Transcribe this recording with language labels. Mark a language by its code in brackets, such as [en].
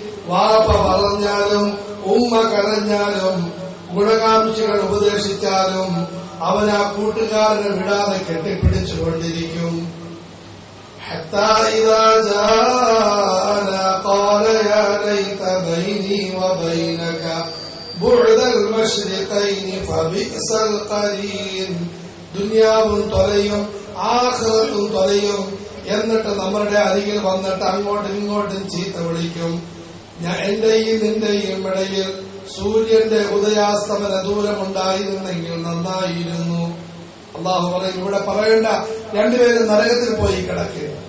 [ml] വാപ്പ പറഞ്ഞാലും ഉമ്മ കരഞ്ഞാലും ഗുണകാംക്ഷികൾ ഉപദേശിച്ചാലും അവൻ ആ കൂട്ടുകാരനെ വിടാതെ കെട്ടിപ്പിടിച്ചുകൊണ്ടിരിക്കും. [ar] حتى إذا جاءنا قال يا ليت بيني وبينك بعد المشرقين فبئس القرين. [ml] ദുനിയാവും തൊലയും ആഖിറത്തും തൊലയും. എന്നിട്ട് നമ്മുടെ അരികിൽ വന്നിട്ട് അങ്ങോട്ടും ഇങ്ങോട്ടും ചീത്ത വിളിക്കും. എന്റെയും നിന്റെയും ഇടയിൽ സൂര്യന്റെ ഉദയാസ്തമന ദൂരമുണ്ടായിരുന്നെങ്കിൽ നന്നായിരുന്നു. അള്ളാഹു പറയും, ഇവിടെ പറയേണ്ട രണ്ടുപേരും നരകത്തിൽ പോയി കിടക്കുക.